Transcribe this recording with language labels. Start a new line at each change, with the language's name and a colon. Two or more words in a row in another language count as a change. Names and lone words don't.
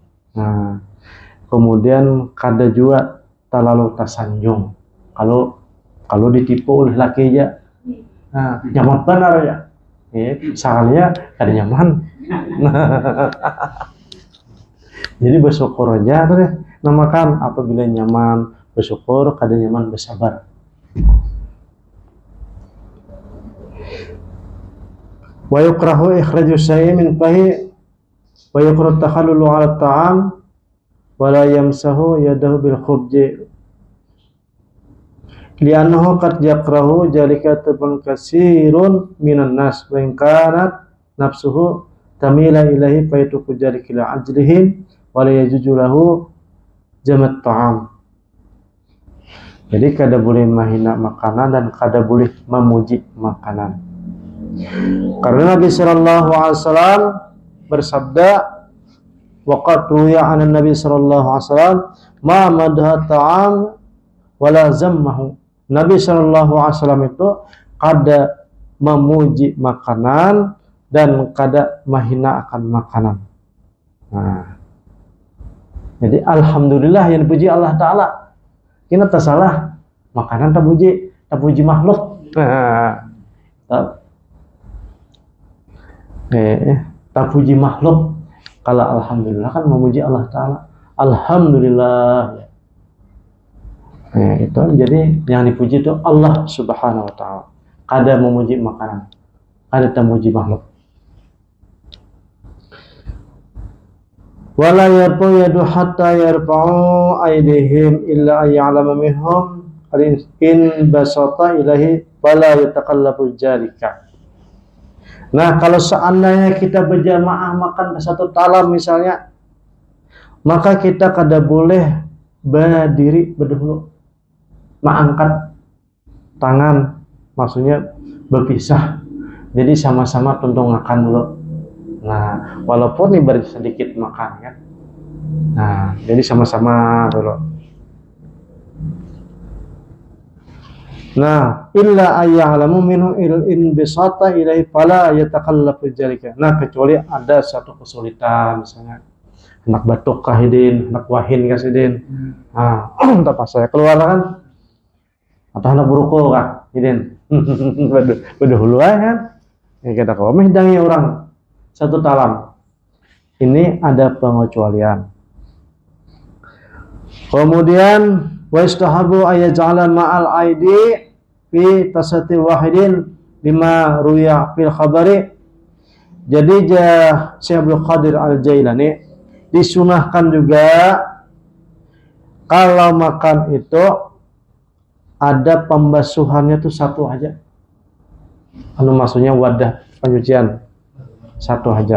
Banjar: Nah, kemudian kada juga terlalu tersanjung kalau ditipu oleh laki aja. Nah, nyaman benar ya. Soalnya kada nyaman. Jadi bersyukur aja deh. Namakan apabila nyaman bersyukur, kada nyaman bersabar.
Arabic: ويكره إخراج شيء من فيه ويكره التخلل على الطعام ولا يمسح يده بالخبز لأنه قد يكره ذلك طبعا كثير من الناس وإن كانت نفسه تميل إليه فيترك ذلك لأجلهم ولا يجوز له جمع الطعام.
Banjar: Jadi kada boleh menghina makanan dan kada boleh memuji makanan. Karena Nabi
Arabic: صلى الله عليه وسلم
Banjar: bersabda,
Arabic: وقد روي عن النبي صلى الله عليه وسلم ما مدح طعاما ولا ذمه.
Banjar: Nabi
Arabic: sallallahu alaihi wasallam
Banjar: itu kada memuji makanan dan kada menghina akan makanan. Nah, jadi alhamdulillah yang dipuji Allah Ta'ala. Kita tak salah, makanan tak puji makhluk. Tak puji makhluk. Kalau alhamdulillah kan memuji Allah Ta'ala. Alhamdulillah. Itu jadi yang dipuji itu Allah
Arabic: Subhanahu Wa Ta'ala.
Banjar: Kada memuji makanan, kada memuji makhluk.
Arabic: ولا يرفع يده حتى يرفع أيديهم إلا أن يعلم منهم إن بسط إليه فلا يتقلب ذلك.
Banjar: Nah, kalau seandainya kita berjamaah makan satu talam misalnya, maka kita kada boleh berdiri berdahulu, mengangkat tangan, maksudnya berpisah. Jadi sama-sama tuntung makan dulu. Nah, walaupun ibarat sedikit makan kan. Nah, jadi sama-sama dulu. Nah,
Arabic: إلا أن يعلم منه إن بسط إليه فلا يتقلب ذلك.
Banjar: Nah, kecuali ada satu kesulitan, misalnya anak batuk kahidin, anak wahin kasidin. Nah, tak pas saya keluar kan. Atau anak buruko kah, hidin. Berdahulu kan. Ya kita komeh dangi orang satu talam. Ini ada pengecualian.
Arabic: Kemudian واستحبوا أن يجعل مع الأيدي في طست واحد لما روي في الخبر.
Banjar: Jadi Syekh Abdul Qadir Al-Jailani disunahkan juga kalau makan itu ada pembasuhannya tuh satu aja. Maksudnya wadah pencucian satu aja.